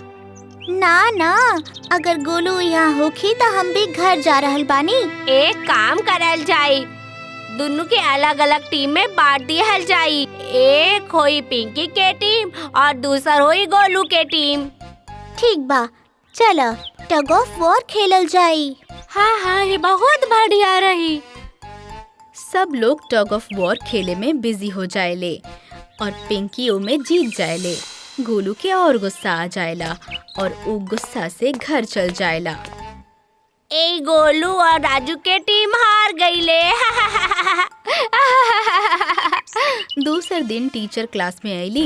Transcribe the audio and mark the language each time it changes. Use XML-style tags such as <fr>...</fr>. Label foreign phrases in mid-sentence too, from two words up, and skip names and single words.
<bho>ना ना, अगर गोलू यहाँ होखी त हम भी घर जा रहल बानी। एक काम करल जाई, दोनों के अलग अलग टीम में बांट दिया जाई। एक होई पिंकी के टीम और दूसर होई गोलू के टीम। ठीक बा, चला</bho> <en>tug of war</en> <bho>खेलल जाई। हाँ, ये बहुत बढ़िया रही। सब लोग</bho> <en>tug of war</en> <bho>खेले में बिजी हो जाएले और पिंकी ओ में जीत जाएले। गोलू के और गुस्सा आ जाएला और वो गुस्सा से घर चल जाएला। ए गोलू और राजू के टीम हार गईले। दूसर दिन टीचर क्लास में आईली।</bho>